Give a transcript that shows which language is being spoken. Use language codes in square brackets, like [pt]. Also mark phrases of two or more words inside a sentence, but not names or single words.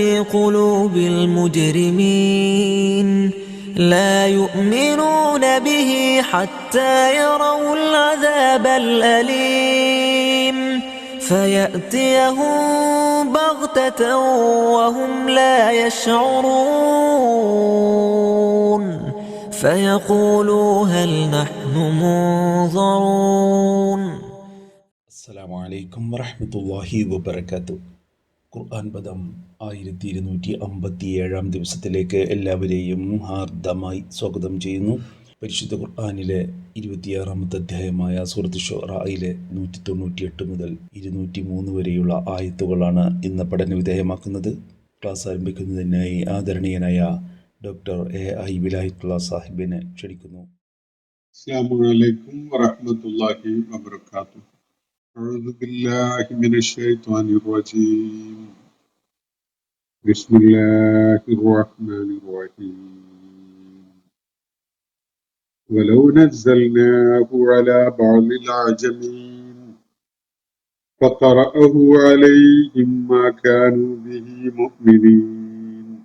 [ar] قلوب المجرمين لا يؤمنون به حتى يروا العذاب الأليم فيأتيهم بغتة وهم لا يشعرون فيقولوا هل نحن منظرون. السلام عليكم ورحمة الله وبركاته. [ml] ഖുർആൻ പദം 1257 ദിവസത്തിലേക്ക് എല്ലാവരെയും ഹാർദമായി സ്വാഗതം ചെയ്യുന്നു. പരിശുദ്ധ ഖുർആനിലെ 26-ാമത്തെ അധ്യായമായ സൂറത്ത് ശുഅറയിലെ 198 മുതൽ 203 വരെയുള്ള ആയത്തുകളാണ് ഇന്ന് പഠന വിധേയമാക്കുന്നത്. ക്ലാസ് ആരംഭിക്കുന്നതിനായി ആദരണീയനായ ഡോക്ടർ എ.ഐ. വിലായത്തുള്ള സാഹിബിനെ ക്ഷണിക്കുന്നു. [ar] السلام عليكم ورحمة الله وبركاته. أعوذ بالله من الشيطان الرجيم. بسم الله الرحمن الرحيم. ولو نزلناه على بعض الأعجمين فقرأه عليهم ما كانوا به مؤمنين